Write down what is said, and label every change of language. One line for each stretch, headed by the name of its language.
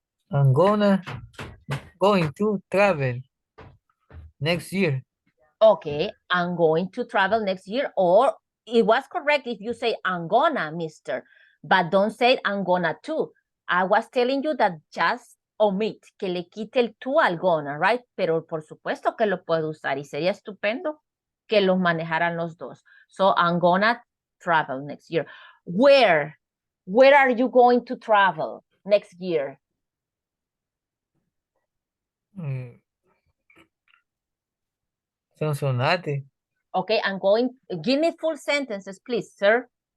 English: I'm going to travel next year. Okay, I'm going to travel next year, or it was correct if you say I'm gonna, mister, but don't say I'm gonna to. I was telling you that just omit,
Spanish: que le quite el to al gonna,
English: right?
Spanish: Pero por supuesto que lo puedo usar y sería estupendo que los manejaran los dos.
English: So I'm gonna travel next year. Where are you going to travel next year? Sonsonate. Okay, give me full sentences, please, sir.